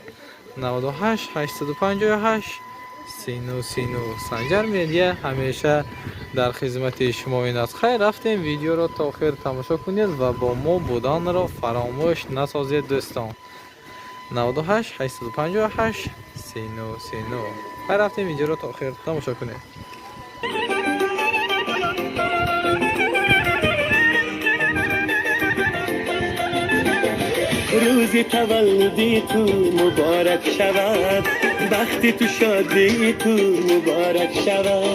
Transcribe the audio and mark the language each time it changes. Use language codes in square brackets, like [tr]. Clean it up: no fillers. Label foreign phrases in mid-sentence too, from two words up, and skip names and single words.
[tg] 98 858 3939 Санҷар медия ҳамеша дар хизмати шумо аст. Хайр, рафтем видеоро то охир тамошо кунед ва бо мо буданро фаромӯш насозед дӯстон. 98 858 3939 Хайр, рафтем видеоро то охир тамошо кунед. [fa] روز تولدی تو مبارک شود، وقتی تو شادی تو مبارک شود.